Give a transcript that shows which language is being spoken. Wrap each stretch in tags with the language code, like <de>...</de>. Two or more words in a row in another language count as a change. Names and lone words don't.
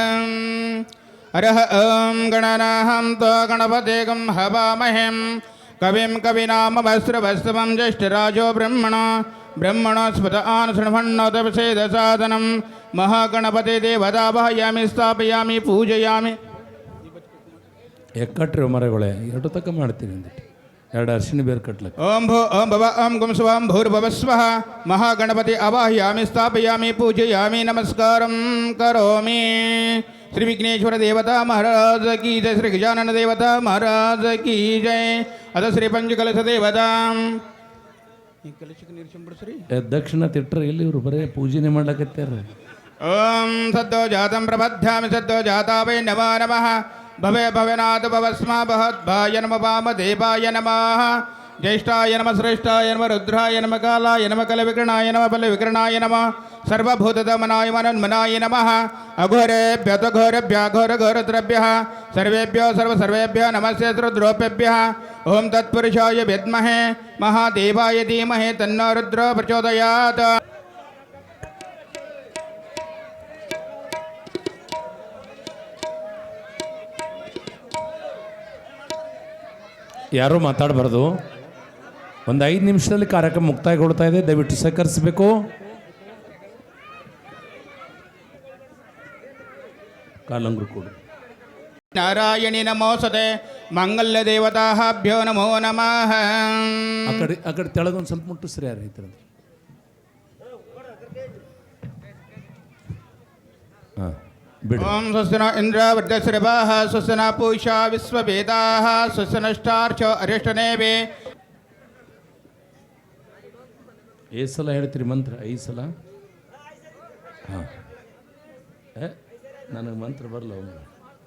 <sa>ಹರಃ ಓಂ ಗಣನಾಹಂ ತ್ವಾ ಗಣಪತಿಗಂ ಹವಾಮಹಂ ಕವಿಂ ಕವಿನಾಮಭಸ್ರಭಸ್ತಮಂ ಜ್ಯೇಷ್ಠರಾಜೋ ಬ್ರಹ್ಮಣೋ ಸ್ಫುತ ಆನಶೃಣ್ವನ್ನೋತಪಸೇದ ಸಾಧನಂ ಮಹಾಗಣಪತಿ ದೇವತಾಭಯಾಮಿ ಸ್ಥಾಪಯಾಮಿ ಪೂಜಯಾಮಿ.</sa> <kn>ಕಟ್ರಿ ಮರಗಳೇ ಎರಡು ತಕ್ಕ ಮಾಡ್ತೀನಿ ಅಂದಿಟ್ಟು 2 ಅರ್ಶಿನ ಬೇರೆ ಕಟ್ಲಕ್ಕೆ.</kn> <sa>ಓಂ ಭೂ ಓಂ ಭವ ಓಂ ಗುಂ ಸ್ವಂ ಭೂರ್ಭುವ ಸ್ವಃ ಮಹಾಗಣಪತಿ ಅವಾಹಯಾಮಿ ಸ್ಥಾಪಯಾಮಿ ಪೂಜಯಾಮಿ ನಮಸ್ಕಾರಂ ಕರೋಮಿ. ಶ್ರೀ ವಿಘ್ನೇಶ್ವರ ದೇವತಾ ಮಹಾರಾಜ ಕಿ ಜಯ. ಶ್ರೀ ಗಜಾನನ ದೇವತಾ ಮಹಾರಾಜ ಕಿ ಜಯ.</sa> <kn>ಅದ ಶ್ರೀ ಪಂಚಕಲಶ ದೇವತಾ ಕಲಶಕ್ಕೆ ನೀರು ಸಿಂಪಡಿಸ್ರಿ. ದಕ್ಷಿಣ ತಿಟ್ರ ಇಲ್ಲಿ ಇವರು ಬರೇ ಪೂಜೆನೆ ಮಾಡ್ಲಕತ್ತಾರ.</kn> <sa>ಓಂ ಸದ್ದೋ ಜಾತಂ ಪ್ರಬದ್ಧಾಮಿ ಸದ್ದೋ ಜಾತಾ ವೈ ನಮೋ ನಮಃ. ಭವೆ ಭವನಾಥ ಭವಸ್ಮ ಭವದ್ಭಾಯ ನಮ ವಾಮ ದೇವಾಯ ನಮಃ. ಜ್ಯೇಷ್ಠಾಯ ನಮ ಶ್ರೇಷ್ಠಾಯ ನಮ ರುದ್ರಾಯ ನಮ ಕಾಲಾಯ ನಮ ಕಲ ವಿಕರಣಾಯ ನಮ ಬಲ ವಿಕರಣಾಯ ನಮ सर्वभूतदमनाय मनन्मनाय नमः अघोरेभ्य घोरभ्यः सर्वेभ्यो सर्वेभ्यो नमस्ते रुद्रोपेभ्यः ओम तत्पुरुषाय विद्महे महादेवाय धीमहि तन्नो रुद्रो प्रचोदयात्</sa> <kn>ಯಾರೂ ಮಾತಾಡಬಾರ್ದು. ಒಂದು 5 ನಿಮಿಷದಲ್ಲಿ ಕಾರ್ಯಕ್ರಮ ಮುಕ್ತಾಯಗೊಳ್ತಾ ಇದೆ. ದಯವಿಟ್ಟು ಸಹಕರಿಸಬೇಕು. ಕಾಲಂಗ್ರು ಕೊಡು.</kn> <sa>नारायणी नमोस्तुते मंगल्य देवताभ्यो नमो नमः.</sa> <kn>ಆ ಕಡೆ ತೆಳಗೊಂದು ಸ್ವಲ್ಪ ಮುಟ್ಟಿಸ್ರಿ ಯಾರು ಈ ಥರ. ಹಾಂ ಬಿಡು.</kn> <sa>ओम स्वस्तिनो इंद्र वृद्धश्रवाः स्वस्तिना पूषा विश्ववेदाः स्वस्तिनष्टार्चो अरिष्टनेवे.</sa> <kn>ಏ ಸಲ ಹೇಳ್ತೀರಿ ಮಂತ್ರ? 5 ಸಲ. ಹಾಂ ನನಗೆ ಮಂತ್ರ ಬರಲ್ಲ.</kn>